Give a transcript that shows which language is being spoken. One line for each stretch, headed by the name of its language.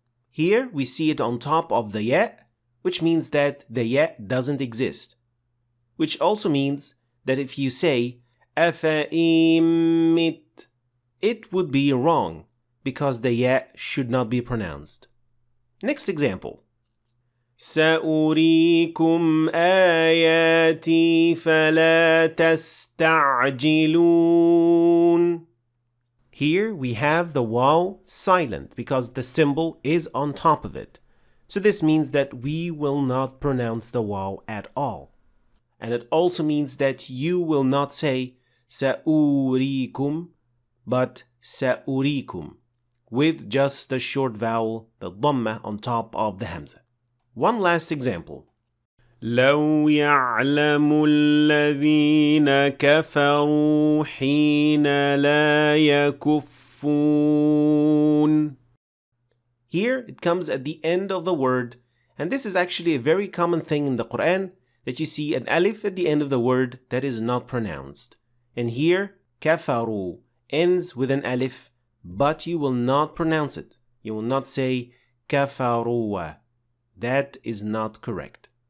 English: Here we see it on top of the ya, which means that the ya doesn't exist. Which also means that if you say
Arabic: أَفَإِن مِّتَّ,
English: it would be wrong because the ya should not be pronounced. Next example.
Arabic: سأريكم آياتي فلا تستعجلون.
English: Here we have the waw silent because the symbol is on top of it. So this means that we will not pronounce the waw at all. And it also means that you will not say سأريكم but سأريكم with just the short vowel, the dhamma on top of the hamza. One last example.
Arabic: لو يعلم الذين كفروا حين لا يكفون.
English: Here it comes at the end of the word, and this is actually a very common thing in the Quran, that you see an alif at the end of the word that is not pronounced. And here, kafaru ends with an alif, but you will not pronounce it. You will not say kafaruwa. That is not correct.